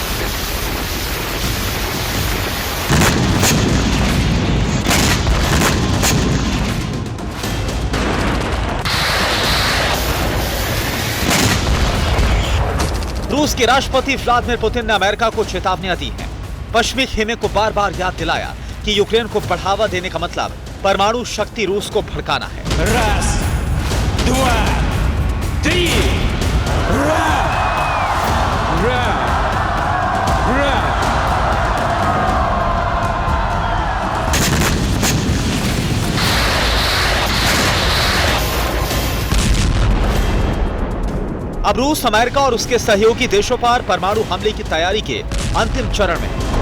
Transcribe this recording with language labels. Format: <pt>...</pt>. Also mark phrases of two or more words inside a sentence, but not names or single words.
<hi>रूस के राष्ट्रपति व्लादिमीर पुतिन ने अमेरिका को चेतावनियां दी हैं। पश्चिमी खेमे को बार बार याद दिलाया कि यूक्रेन को बढ़ावा देने का मतलब परमाणु शक्ति रूस को भड़काना है।</hi> <ru>Раз, два, три. Ра! Ра! Ра!</ru> <hi>अब रूस अमेरिका और उसके सहयोगी देशों पर परमाणु हमले की तैयारी के अंतिम चरण में है।</hi>